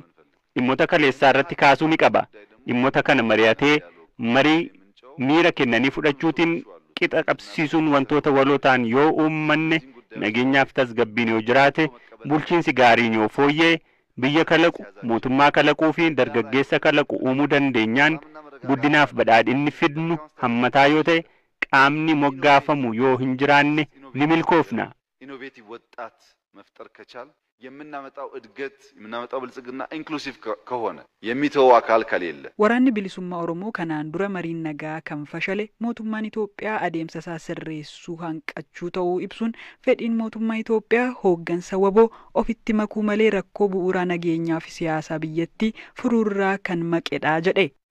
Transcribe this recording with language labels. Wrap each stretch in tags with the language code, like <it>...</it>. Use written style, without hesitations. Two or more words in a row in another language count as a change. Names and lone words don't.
<om>Dhimmoota kaleessaa irratti kaasuu ni qaba. Dhimmoota kana mari'atee marii miira kennanii fudhachuutiin qixa qabsiisuun wantoota waloo ta'an yoo uummanne nageenyaaf tasgabbiin yoo jiraate bulchiinsi gaariin yoo fooyyee biyya kalaqu mootummaa kalaquu fi dargaggeessa kalaqu uumuu dandeenyaan guddinaaf badhaadhinni fidnu hammataa yoo ta'e qaamni moggaafamu yoo hin jiraanne ni milkoofna.</om> <am>ኢኖቬቲቭ ወጣት መፍጠር ከቻል የምናመጣው እድገት የምናመጣው ብልጽግና ኢንክሉሲቭ ከሆነ የሚተው አካል ከሌለ</am> <om>Waraanni bilisummaa Oromoo kanaan dura mariin nagaa kan fashale mootummaan Itoophiyaa adeemsa isaa sirreessuu hanqachuu ta'uu ibsuun fedhiin mootummaa Itoophiyaa hooggansa waboo ofitti makuu malee rakkoo bu'uuraa nageenyaa fi siyaasaa biyyattii furuurraa kan maqedha jedhe.</om>